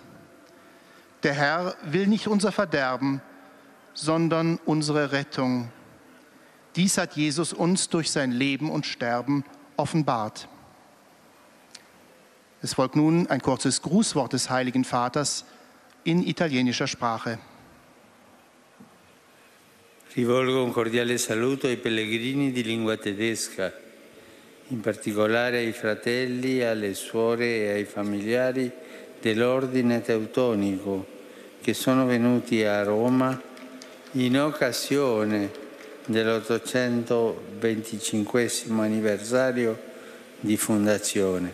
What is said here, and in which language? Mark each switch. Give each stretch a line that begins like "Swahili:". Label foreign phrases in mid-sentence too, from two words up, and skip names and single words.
German: Der Herr will nicht unser Verderben, sondern unsere Rettung. Dies hat Jesus uns durch sein Leben und Sterben offenbart. Es folgt nun ein kurzes Grußwort des Heiligen Vaters in italienischer Sprache.
Italian: Rivolgo un cordiale saluto ai pellegrini di lingua tedesca, in particolare ai fratelli, alle suore e ai familiari dell'ordine teutonico che sono venuti a Roma in occasione dell'825 anniversario di fondazione.